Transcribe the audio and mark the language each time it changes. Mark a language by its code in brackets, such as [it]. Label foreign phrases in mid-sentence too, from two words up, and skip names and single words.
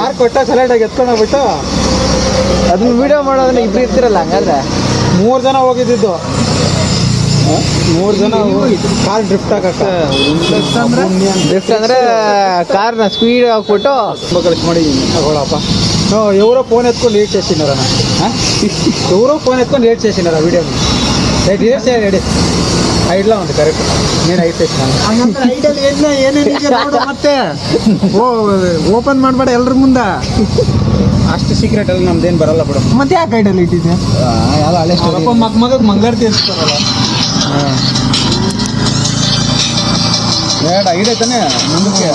[kn] ಕಾರ್ ಕೊಟ್ಟ ಸೆಲೆಕ್ಟಾಗಿ ಎತ್ಕೊಂಡು ಹೋಗ್ಬಿಟ್ಟು ಅದನ್ನ ವಿಡಿಯೋ ಮಾಡೋದನ್ನ ಇಬ್ರು ಇರ್ತಿರಲ್ಲ ಹಂಗಾದ್ರೆ. 3 ಜನ ಹೋಗಿದ್ದು. 3 ಜನ [en] car drift [kn] ಹಾಕಕ್ಕೆ. ಡ್ರಿಫ್ಟ್ ಅಂದರೆ ಕಾರ್ನ ಸ್ಪೀಡ್ ಹಾಕ್ಬಿಟ್ಟು ತುಂಬ ಕಳಿಸಿ ಮಾಡಿದ್ದೀನಿ. ತಗೊಳಪ್ಪ. [te] ఎవరో ఫోన్ ఎత్తుకొని లీడ్ చేసినారా? ఎవరో ఫోన్ ఎత్తుకొని లీడ్ చేసినారా వీడియోని? లీడ్ చేయండి. [kn] ಐಡ್ಲ ಒಂದು ಕರೆಕ್ಟ್. [te] నేను ಐಡ್ చేసినాను [kn] ಮತ್ತೆ ಓಪನ್ ಮಾಡಬೇಡ ಎಲ್ರ ಮುಂದೆ. ಅಷ್ಟು ಸೀಕ್ರೆಟ್ ಅಲ್ಲಿ ನಮ್ದೇನು ಬರಲ್ಲ ಬಿಡು. ಮತ್ತೆ ಯಾಕೆ ಐಡಲ್ಲಿ ಇಟ್ಟಿದ್ದೆ? ಯಾವ ಹಳೆ ಮಗಕ್ಕೆ ಮಂಗಳಾರತಿ ಅನ್ಸ್ತಾರಲ್ಲ. ಬೇಡ ಐಡ್ ಐತಾನೆ ಮುಂದಕ್ಕೆ